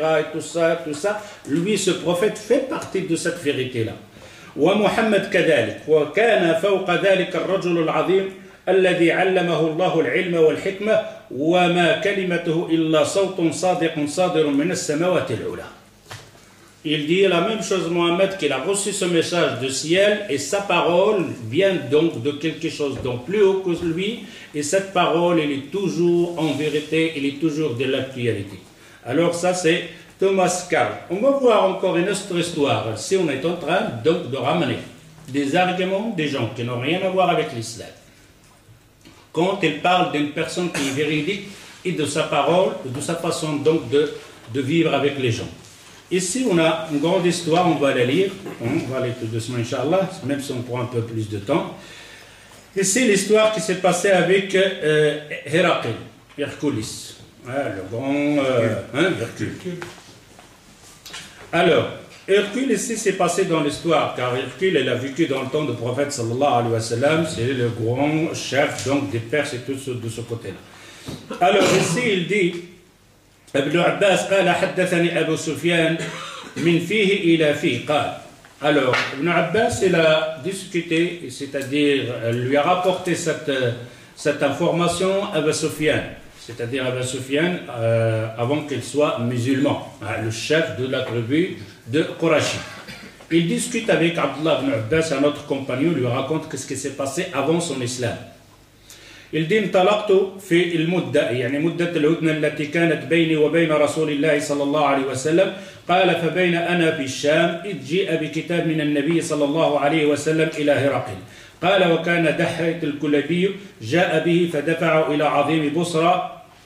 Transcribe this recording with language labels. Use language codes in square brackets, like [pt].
[fr] et tout ça. Lui, ce prophète, fait partie de cette vérité-là. [ar] ومحمد كذلك وكان فوق ذلك الرجل العظيم الذي علمه الله العلم والحكمة وما كلمته إلا صوت صادق صادر من السماوات العلى. [fr] Il dit la même chose, Mohammed, qu'il a reçu ce message du ciel et sa parole vient donc de quelque chose donc plus haut que lui, et cette parole, elle est toujours en vérité, elle est toujours de l'actualité. Alors ça c'est Thomas Carl. On va voir encore une autre histoire. Si on est en train donc de ramener des arguments des gens qui n'ont rien à voir avec l'islam, quand il parle d'une personne qui est véridique et de sa parole, de sa façon donc de vivre avec les gens. Ici, on a une grande histoire, on va la lire. On va aller tout doucement, Inch'Allah, même si on prend un peu plus de temps. Ici, l'histoire qui s'est passée avec Héraclès, Hercules, le grand Hercule. Alors, Hercule ici s'est passé dans l'histoire, car Hercule, il a vécu dans le temps du prophète sallallahu alayhi wa sallam, c'est le grand chef donc des Perses et tout de ce côté-là. Alors ici, il dit, [ar] ابن عباس قال حدثني أبو سفيان من فيه إلى فيه قال. [fr] Alors, Ibn Abbas, il a discuté, c'est-à-dire lui a rapporté cette information à Abu Sufyan, c'est-à-dire Abu Sufyan avant qu'il soit musulman, le chef de la tribu de Qurashi. Il discute avec Abdullah ibn Abbas, un autre compagnon, lui raconte ce qui s'est passé avant son islam. Il dit [ar] انطلقت في المدة يعني مدة الهدنة التي كانت بيني وبين رسول الله صلى الله عليه وسلم قال فبين أنا في الشام إذ جيء بكتاب من النبي صلى الله عليه وسلم إلى هرقل قال وكان دحية الكلبي جاء به فدفعه إلى عظيم بصرى